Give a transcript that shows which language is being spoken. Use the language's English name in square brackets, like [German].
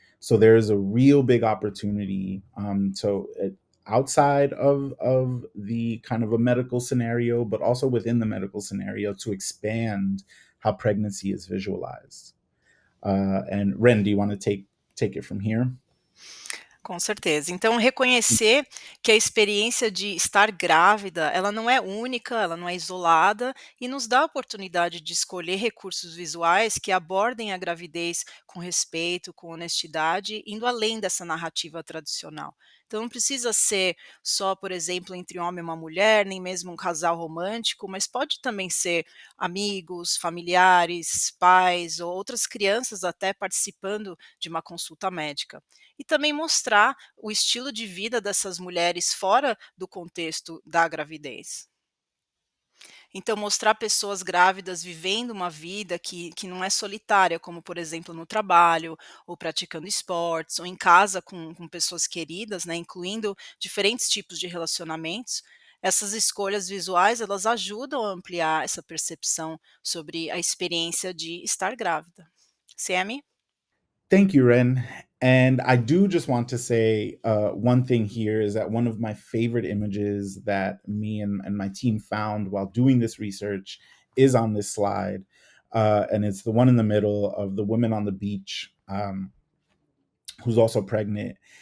[English] So there is a real big opportunity outside of the kind of a medical scenario, but also within the medical scenario, to expand how pregnancy is visualized. And Ren, do you want to take it from here? [Portuguese] Com certeza. Então reconhecer que a experiência de estar grávida, ela não é única, ela não é isolada e nos dá a oportunidade de escolher recursos visuais que abordem a gravidez com respeito, com honestidade, indo além dessa narrativa tradicional. Então não precisa ser só, por exemplo, entre um homem e uma mulher, nem mesmo um casal romântico, mas pode também ser amigos, familiares, pais ou outras crianças até participando de uma consulta médica. E também mostrar o estilo de vida dessas mulheres fora do contexto da gravidez. Então, mostrar pessoas grávidas vivendo uma vida que não é solitária, como, por exemplo, no trabalho, ou praticando esportes, ou em casa com pessoas queridas, né, incluindo diferentes tipos de relacionamentos. Essas escolhas visuais, elas ajudam a ampliar essa percepção sobre a experiência de estar grávida. Sammy? [English] Thank you, Ren. And I do just want to say one thing here is that one of my favorite images that me and my team found while doing this research is on this slide. And it's the one in the middle of the woman on the beach, who's also pregnant.